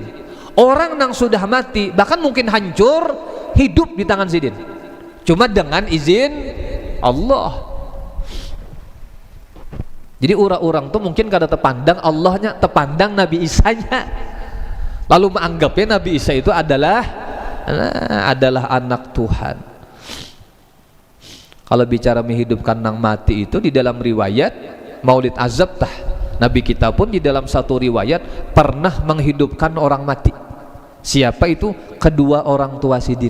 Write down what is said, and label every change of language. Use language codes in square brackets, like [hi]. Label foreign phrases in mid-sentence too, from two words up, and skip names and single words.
[bjn] Orang nang sudah mati bahkan mungkin hancur, hidup di tangan sidin, cuma dengan izin Allah. Jadi orang-orang tuh mungkin kada terpandang Allahnya, terpandang Nabi Isanya, lalu menganggapnya Nabi Isa itu adalah anak Tuhan. [id] Kalau bicara menghidupkan nang mati itu di dalam riwayat Maulid Azab tah, Nabi kita pun di dalam satu riwayat pernah menghidupkan orang mati. Siapa itu? Kedua orang tua sidin.